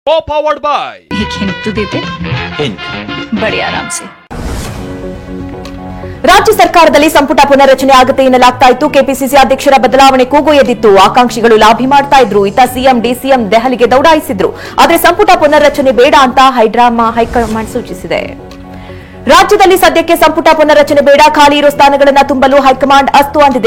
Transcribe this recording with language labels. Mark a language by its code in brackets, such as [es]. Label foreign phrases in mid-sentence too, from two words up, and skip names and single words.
[en] powered by [hi] एक हिंट तो देते बड़े आराम से [kn] ರಾಜ್ಯ ಸರ್ಕಾರದಲ್ಲಿ ಸಂಪುಟ ಪುನರ್ರಚನೆ ಆಗುತ್ತೆ ಎನ್ನಲಾಗ್ತಾ ಇತ್ತು. ಕೆಪಿಸಿಸಿ ಅಧ್ಯಕ್ಷರ ಬದಲಾವಣೆ ಕೂಗು ಎದ್ದಿತ್ತು. ಆಕಾಂಕ್ಷಿಗಳು ಲಾಭಿ ಮಾಡ್ತಾ ಇದ್ರು. ಇತ್ತ ಸಿಎಂ ಡಿಸಿಎಂ ದೆಹಲಿಗೆ ದೌಡಾಯಿಸಿದ್ರು. ಆದರೆ ಸಂಪುಟ ಪುನರ್ರಚನೆ ಬೇಡ ಅಂತ ಹೈಕಮಾಂಡ್ ಸೂಚಿಸಿದೆ. ರಾಜ್ಯದಲ್ಲಿ ಸದ್ಯಕ್ಕೆ ಸಂಪುಟ ಪುನರ್ರಚನೆ ಬೇಡ, ಖಾಲಿ ಇರೋ ಸ್ಥಾನಗಳನ್ನು ತುಂಬಲು ಹೈಕಮಾಂಡ್ ಅಸ್ತು ಅಂದಿದೆ.